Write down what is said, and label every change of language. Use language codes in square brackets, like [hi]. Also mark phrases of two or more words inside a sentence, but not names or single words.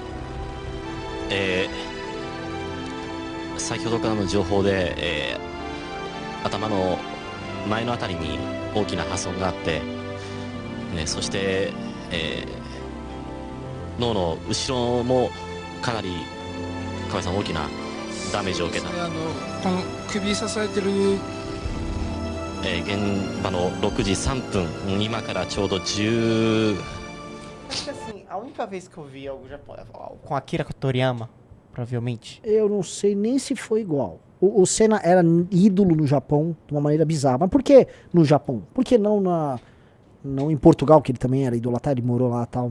[ja] 先ほどからの情報で、頭の前のあたりに大きな破損があって、そして、脳の後ろもかなり河合さん大きなダメージを受けた。この首支えてる、現場の6時3分、今からちょうど10... [pt] Acho que assim, a única vez que eu vi algo japonês com Akira Toriyama, provavelmente. Eu não sei nem se foi igual. O Senna era ídolo no Japão de uma maneira bizarra. Mas por que no Japão? Por que não em Portugal, que ele também era idolatrado, ele morou lá e tal.